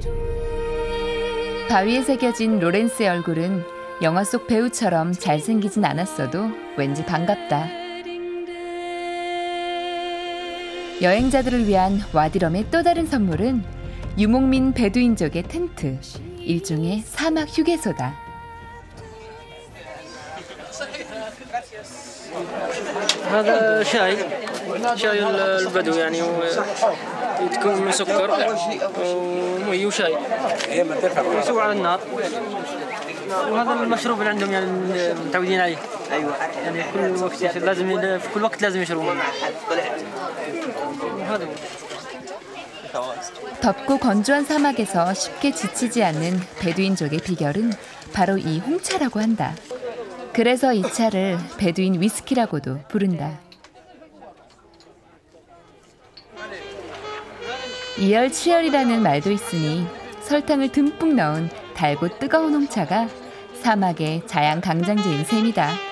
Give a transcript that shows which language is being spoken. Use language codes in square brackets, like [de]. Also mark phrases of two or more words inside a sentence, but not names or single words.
[ko] 바위에 새겨진 로렌스의 얼굴은 영화 속 배우처럼 잘생기진 않았어도 왠지 반갑다. 여행자들을 위한 와디럼의 또 다른 선물은 유목민 베두인족의 텐트, 일종의 사막 휴게소다. [ar] هذا شاي البدو يعني يتكون من سكر ومي وشاي يسوى على النار وهذا المشروب اللي عندهم يعني متعودين عليه ايوه يعني كل وقت لازم في كل وقت لازم يشربون هذا [ko] 덥고 건조한 사막에서 쉽게 지치지 않는 베두인족의 비결은 바로 이 홍차라고 한다. 그래서 이 차를 베두인 위스키라고도 부른다. 이열치열이라는 말도 있으니 설탕을 듬뿍 넣은 달고 뜨거운 홍차가 사막의 자양강장제인 셈이다.